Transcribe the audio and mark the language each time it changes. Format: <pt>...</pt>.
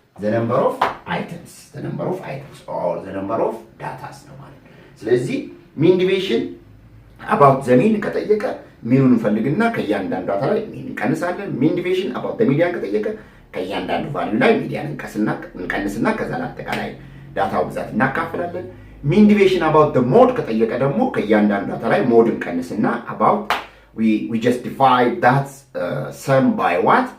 <en>the number of items or the number of data</en> <am>ነው ማለት ነው. ስለዚህ</am> <en>mean deviation about the mean</en> <am>ከጠየቀ ሚኑን እንፈልግና ከእያንዳንዱ ዳታ ላይ ሚን እንቀንሳለን.</am> <en>mean deviation about the median</en> <am>ከጠየቀ ከእያንዳንዱ ቫልዩ ላይ ሚዲያን እንቀንስና ከዛ አጠቃላይ ዳታው ብዛት እናካፍላለን.</am> <en>mean deviation about the mode</en> <am>ከጠየቀ ደግሞ ከእያንዳንዱ ዳታ ላይ ሞድ እንቀንስና</am> <en>about we just divide that sum by what?</en>